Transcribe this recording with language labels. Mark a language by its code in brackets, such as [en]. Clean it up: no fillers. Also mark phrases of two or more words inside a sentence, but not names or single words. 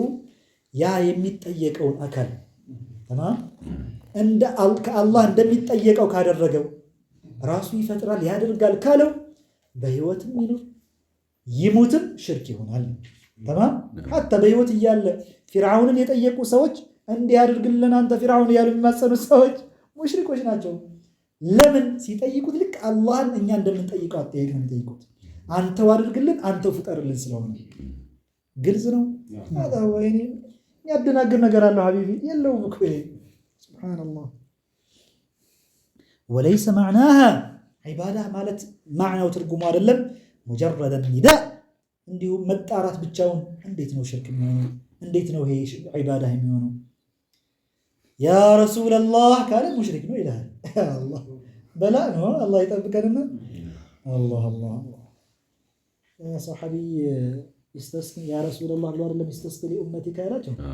[am] ያ የሚጠየቀውን አካል ተማም እንደ ከአላህ እንደሚጠየቀው ካደረገው ራሱ ይፈጥራል ያደርጋል ካለው በህይወትም ይኖር ይሙትም ሽርክ ይሆናል። ተማም hatta በህይወት እያለ ፊርዓውንን የጠየቁ ሰዎች እንዲያደርግልን አንተ ፊርዓውን ያሉ የሚማጸኑ ሰዎች ሙሽሪኮች ናቸው። ለምን? ሲጠይቁት ልክ አላህን እኛ እንደምንጠይቀው አጠያየቅ ነው የሚጠይቁት። አንተው አድርግልን አንተው ፍጠርልን ስለሆነ ግልጽ ነው። هذا ወይኔ ያደናግር ነገር አለው ሐቢቢ የለውም እኮ ሱብሃንአላህ። [ar] وليس معناها عباده [am] ማለት ማዕናው ትርጉሙ አይደለም [ar] مجرد النداء [am] እንዲሁም መጣራት ብቻውን እንዴት ነው ሽርክ የሚሆነው? እንዴት ነው ይሄ ዒባዳ የሚሆነው? [ar] يا رسول الله [am] ካለ ሙሽሪክ ነው ይላል። አላህ በላ ነው አላህ ይጠብቀንና አላህ አላህ ያ ሰሐቢ [ar] يستسقي يا رسول الله [am] ብሎ አይደለም [ar] يستسقي لأمتي [am] ካላቸው